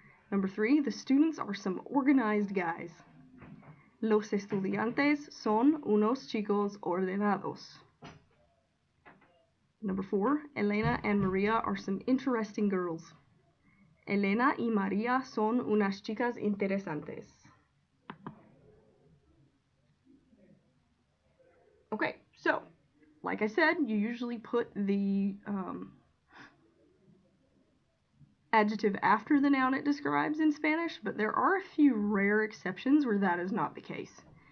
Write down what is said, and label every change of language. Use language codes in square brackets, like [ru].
[en] Number 3, the students are some organized guys. [es] Los estudiantes son unos chicos ordenados. [en] Number 4, Elena and Maria are some interesting girls. [es] Elena y María son unas chicas interesantes. [en] Okay, so, like I said, you usually put the adjective after the noun it describes in Spanish, but there are a few rare exceptions where that is not the case.